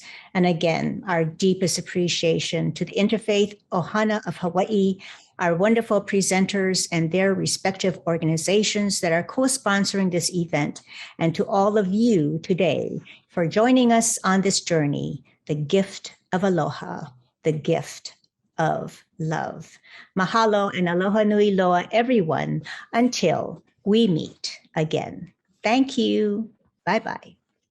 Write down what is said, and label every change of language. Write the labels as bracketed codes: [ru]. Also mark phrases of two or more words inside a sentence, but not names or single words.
[en] And again, our deepest appreciation to the Interfaith Ohana of Hawaii, our wonderful presenters and their respective organizations that are co-sponsoring this event, and to all of you today for joining us on this journey, the gift of aloha, the gift of love. [haw] Mahalo and aloha nui loa, [en] everyone, until we meet again. Thank you. Bye-bye.